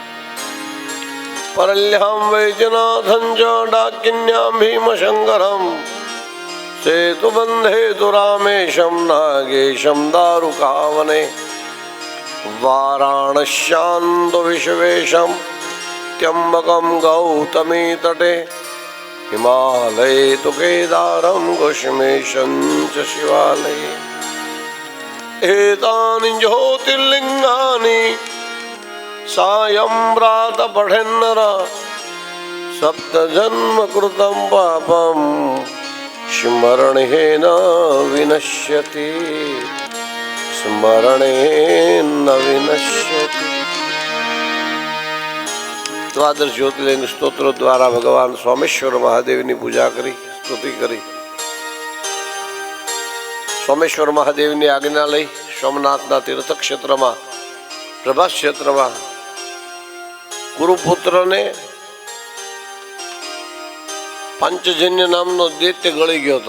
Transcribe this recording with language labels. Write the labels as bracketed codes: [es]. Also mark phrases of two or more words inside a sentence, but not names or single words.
[sa] પરલ્યામ વૈદ્યનાથં ચ ડાકિન્યામ ભીમશંકરમ સેતુબંધે તુ રામેશમ નાગેશમ દારુકાવને વારાણસ્યાન્દુ વિશ્વેશમ ત્યંબકમ ગૌતમી તટે હિમાલયે તુ કેદારમ ઘુષ્મેશં ચ શિવાલયે एतानि ज्योतिर्लिंगानि सायं प्रात पठेन्नर सप्त जन्म कृतं पापं स्मरणेन विनश्यति स्मरणेन विनश्यति. [gu] દ્વાદશ જ્યોતિર્લિંગ સ્ત્રોત્ર દ્વારા ભગવાન સોમેશ્વર મહાદેવની પૂજા કરી, સ્તુતિ કરી. સોમેશ્વર મહાદેવની આજ્ઞા લઈ સોમનાથના તીર્થ ક્ષેત્રમાં પ્રભાસ ક્ષેત્રમાં ગુરુપુત્રને પંચજન્ય નામનો દૈત્ય ગળી ગયો હતો.